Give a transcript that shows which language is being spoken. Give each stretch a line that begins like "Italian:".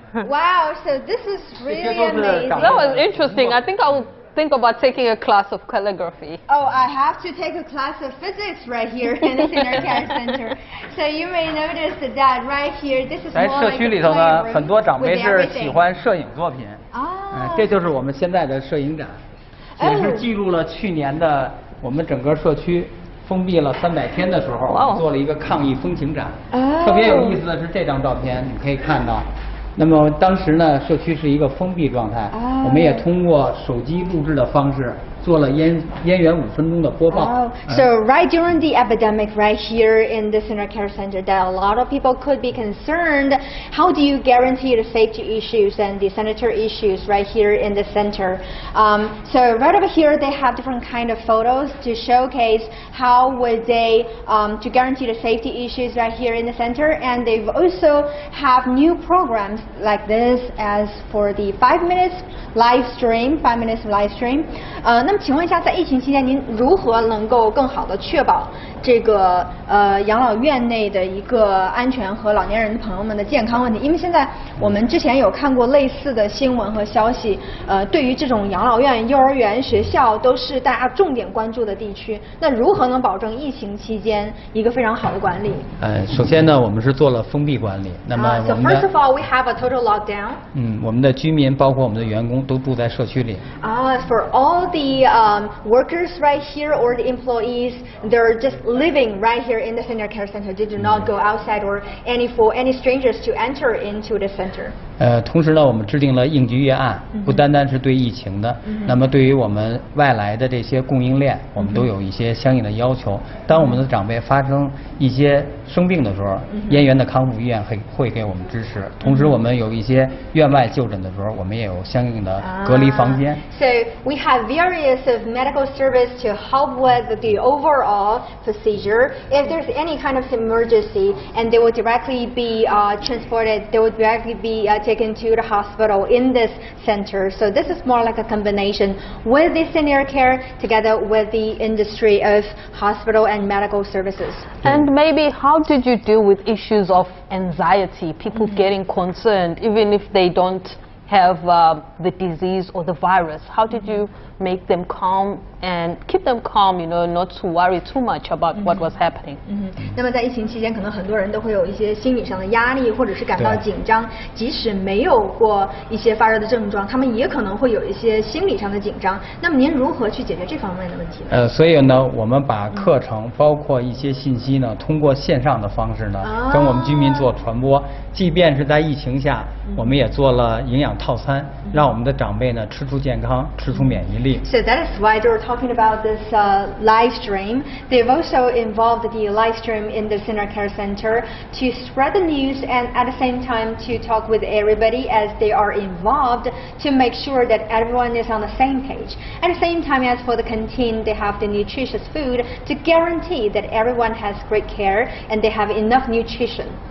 English: Wow, so this is really amazing. That was interesting. I think I will think about taking a class of calligraphy. Oh, I have to take a class of physics right here in the Senior Care Center. So you may notice that right here, this is more like a playroom.
Chinese: 在社区里头呢，很多长辈是喜欢摄影作品。这就是我们现在的摄影展，也是记录了去年的我们整个社区封闭了300天的时候，我们做了一个抗疫风情展。特别有意思的是这张照片，你可以看到。那么当时呢，社区是一个封闭状态，我们也通过手机录制的方式做了燕园5分钟的播报。
English: So right during the epidemic, right here in the Senior Care Center, that a lot of people could be concerned. How do you guarantee the safety issues and the sanitary issues right here in the center? So right over here, they have different kind of photos to showcase how would they to guarantee the safety issues right here in the center, and they've also have new programs like this as for the 5 minutes live stream.
Chinese: 那么请问一下，在疫情期间，您如何能够更好的确保这个养老院内的一个安全和老年人朋友们的健康问题？因为现在我们之前有看过类似的新闻和消息，对于这种养老院、幼儿园、学校都是大家重点关注的地区。那如何能保证疫情期间一个非常好的管理？首先呢，我们是做了封闭管理。那么我们
English: So first of all, we have a total lockdown.
Chinese: 我们的居民包括我们的员工都住在社区里。
English: For all the workers right here or the employees, they're just living right here in the Senior Care Center. They do not go outside or for any strangers to enter into the center.
Chinese: 同时呢，我们制定了应急预案，不单单是对疫情的，那么对于我们外来的这些供应链，我们都有一些相应的要求。当我们的长辈发生一些生病的时候，燕园的康复医院会给我们支持。同时，我们有一些院外就诊的时候，我们也有相应的隔离房间。
English: So we have various of medical service to help with the overall procedure. If there's any kind of emergency, and they will directly be transported, they will directly be taken to the hospital in this center. So this is more like a combination with the senior care together with the industry of hospital and medical services. And maybe how did you deal with issues of anxiety, people getting concerned even if they don't have the disease or the virus? How did you make them calm and keep them calm, not to worry too much about what was happening?
Chinese: 那么在疫情期间，可能很多人都会有一些心理上的压力，或者是感到紧张。即使没有过一些发热的症状，他们也可能会有一些心理上的紧张。那么您如何去解决这方面的问题呢？所以呢，我们把课程包括一些信息呢，通过线上的方式呢，跟我们居民做传播。即便是在疫情下，我们也做了营养套餐，让我们的长辈呢吃出健康，吃出免疫力。
English: So that is why they were talking about this live stream. They've also involved the live stream in the Senior Care Center to spread the news and at the same time to talk with everybody as they are involved to make sure that everyone is on the same page. At the same time, as for the canteen, they have the nutritious food to guarantee that everyone has great care and they have enough nutrition.